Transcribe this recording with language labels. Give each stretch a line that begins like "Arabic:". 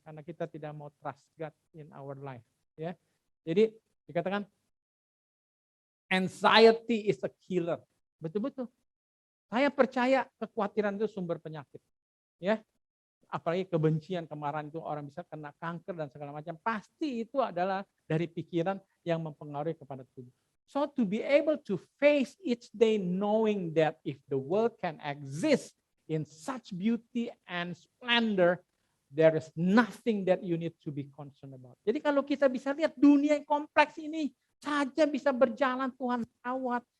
Indonesian: Karena kita tidak mau
English: trust God in our life.
Indonesian: Ya, jadi dikatakan
English: anxiety is a killer.
Indonesian: Betul-betul. Saya percaya kekhawatiran itu sumber penyakit. Ya, apalagi kebencian, kemarahan itu orang bisa kena kanker dan segala macam. Pasti itu adalah dari pikiran yang mempengaruhi kepada tubuh.
English: So to be able to face each day knowing that if the world can exist in such beauty and splendor, there is nothing that you need to be concerned about.
Indonesian: Jadi kalau kita bisa lihat dunia yang kompleks ini saja bisa berjalan, Tuhan rawat.